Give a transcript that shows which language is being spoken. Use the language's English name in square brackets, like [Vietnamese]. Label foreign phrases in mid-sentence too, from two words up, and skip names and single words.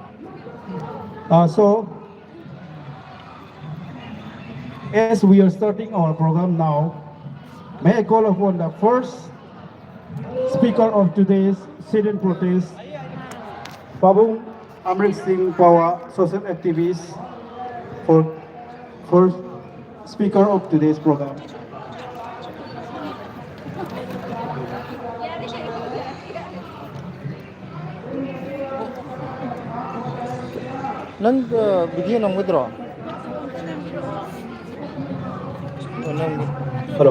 [English] So, as we are starting our program now, may I call upon the first speaker of today's sit-in protest, Pabung Amrit Singh Pawa, social activist, for first speaker of today's program. [Manipuri] ꯅꯪ ꯚꯤꯗꯤꯑꯣ ꯅꯝꯒꯗ꯭ꯔꯣ ꯅꯪ [English] Hello.